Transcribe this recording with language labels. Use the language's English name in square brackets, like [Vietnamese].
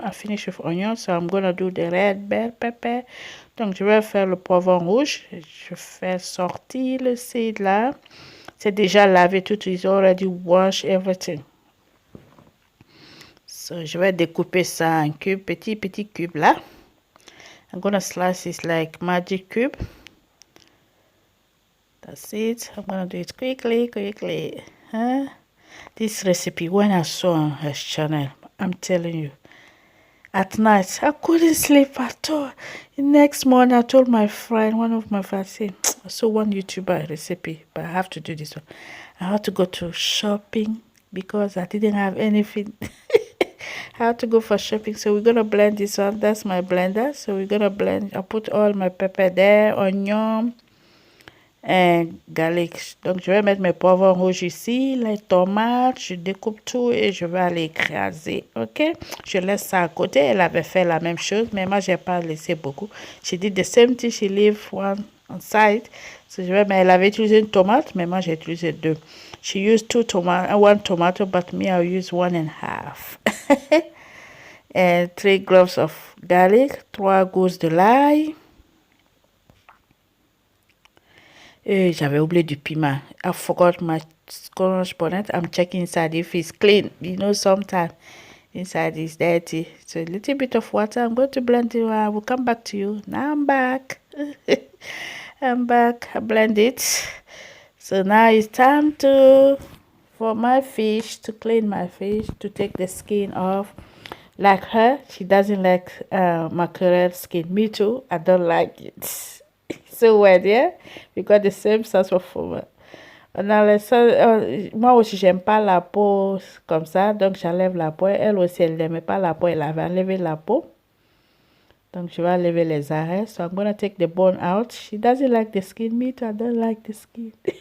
[English] I finished with onions, so I'm gonna do the red bell pepper. [French] Donc je vais faire le poivron rouge. Je fais sortir le seed là. C'est déjà lavé tout. [English] Is already washed everything. [French] So je vais découper ça en cubes, petit cube là. [English] I'm gonna slice it like magic cube. That's it. I'm gonna do it quickly. This recipe, when I saw on her channel, I'm telling you, at night I couldn't sleep at all. The next morning I told my friend, one of my friends, say, I saw one YouTuber recipe, but I have to do this one. I had to go to shopping because I didn't have anything. I had to go for shopping, so we're gonna blend this one. That's my blender, so we're gonna blend. I put all my pepper there, onion et garlic. [French] Donc je vais mettre mes poivrons rouges ici, les tomates, je découpe tout et je vais aller écraser, ok? Je laisse ça à côté. Elle avait fait la même chose, mais moi j'ai pas laissé beaucoup. [English] She did the same thing, she leave one on side. [French] So mais elle avait utilisé une tomate, mais moi j'ai utilisé deux. [English] She used one tomato, but me I use 1.5. And 3 cloves of garlic, [French] 3 gousses de l'ail. Et j'avais oublié du piment. [English] I forgot my scotch bonnet. I'm checking inside if it's clean. You know, sometimes inside is dirty. So a little bit of water. I'm going to blend it. I will come back to you. Now I'm back. I'm back. I blend it. So now it's time for my fish, to clean my fish, to take the skin off. Like her, she doesn't like mackerel skin. Me too. I don't like it. So weird, yeah? We got the same sauce for [French] moi aussi, j'aime pas la peau comme ça, donc j'enlève la peau. Elle aussi, elle n'aimait pas la peau, elle avait enlevé la peau. Donc je vais enlever les arêtes. [English] So I'm gonna take the bone out. She doesn't like the skin. Me too, I don't like the skin.